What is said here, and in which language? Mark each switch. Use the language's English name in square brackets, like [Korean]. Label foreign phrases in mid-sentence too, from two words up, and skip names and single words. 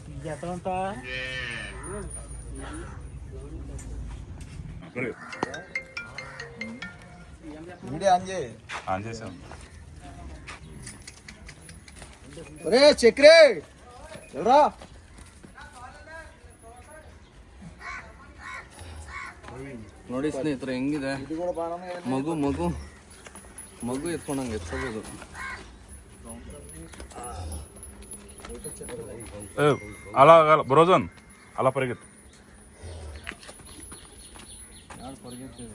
[Kannada] ಚಕ್ರೆ ನೋಡಿ ಸ್ನೇಹಿತರೆ ಹೆಂಗಿದೆ. ಮಗು ಮಗು ಮಗು ಎತ್ಕೊಂಡಂಗೆ ಎತ್ಕೋಬೋದು. [Telugu] అలా బ్రోజన్ అలా పరిగెత్తు. [Kannada] ಯಾರು ಪರಿಗೆತ್ತಿದೆ?